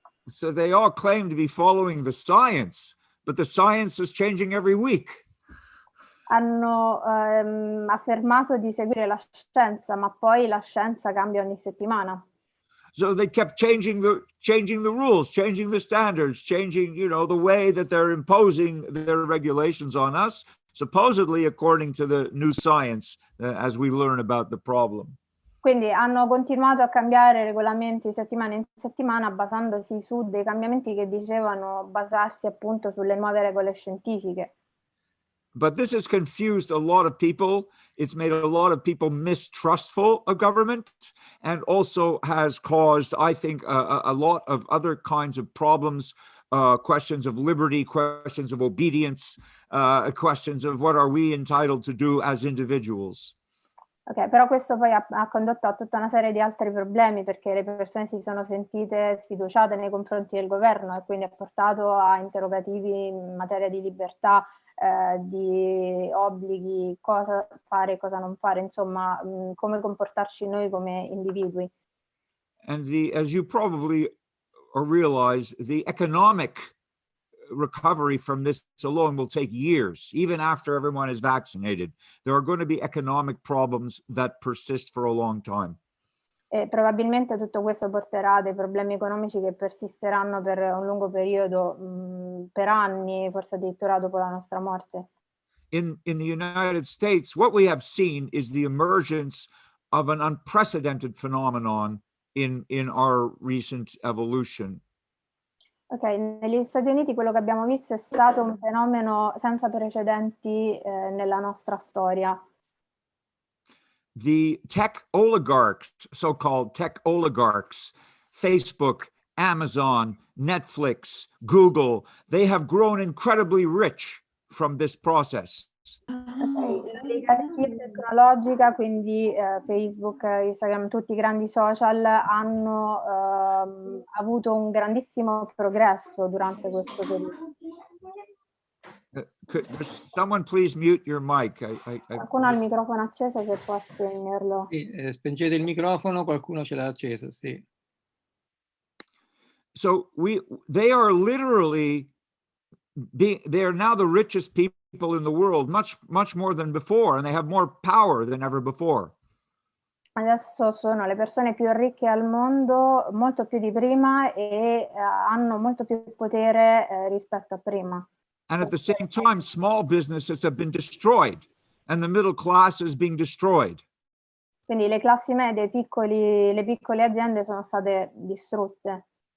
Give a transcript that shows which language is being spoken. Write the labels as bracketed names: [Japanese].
[English] So they all claim to be following the science, but the science is changing every week. [Italian] Hanno affermato di seguire la scienza, ma poi la scienza cambia ogni settimana. [English] So they kept changing the rules, changing the standards, changing, the way that they're imposing their regulations on us, supposedly according to the new science, as we learn about the problem. [Italian] Quindi hanno continuato a cambiare regolamenti settimana in settimana basandosi su dei cambiamenti che dicevano basarsi appunto sulle nuove regole scientifiche. [English] But this has confused a lot of people. It's made a lot of people mistrustful of government, and also has caused, I think, a lot of other kinds of problems, questions of liberty, questions of obedience, questions of what are we entitled to do as individuals. [Italian] Ok, però questo poi ha condotto a tutta una serie di altri problemi, perché le persone si sono sentite sfiduciate nei confronti del governo e quindi ha portato a interrogativi in materia di libertà, di obblighi, cosa fare, cosa non fare, insomma, come comportarci noi come individui. [English] And as you probably realize, the economic recovery from this alone will take years. Even after everyone is vaccinated, there are going to be economic problems that persist for a long time. [Italian] E probabilmente tutto questo porterà a dei problemi economici che persisteranno per un lungo periodo, per anni, forse addirittura dopo la nostra morte. [English] In the United States, what we have seen is the emergence of an unprecedented phenomenon in our recent evolution. [Italian] Ok, negli Stati Uniti quello che abbiamo visto è stato un fenomeno senza precedenti nella nostra storia. [English] The tech oligarchs, so-called tech oligarchs, Facebook, Amazon, Netflix, Google, they have grown incredibly rich from this process. [Italian] L'oligarchia tecnologica, quindi Facebook, Instagram, tutti i grandi social hanno avuto un grandissimo progresso durante questo periodo. [English] Could someone please mute your mic? [Italian] Qualcuno ha il microfono acceso, se può spegnerlo. Sì, spengete il microfono, qualcuno ce l'ha acceso, sì. [English] So they are literally they are now the richest people in the world, much more than before, and they have more power than ever before. [Italian] Adesso sono le persone più ricche al mondo, molto più di prima, e hanno molto più potere rispetto a prima. [English] And at the same time, small businesses have been destroyed, and the middle class is being destroyed. [Italian] Quindi le classi medie, le piccole aziende sono state distrutte.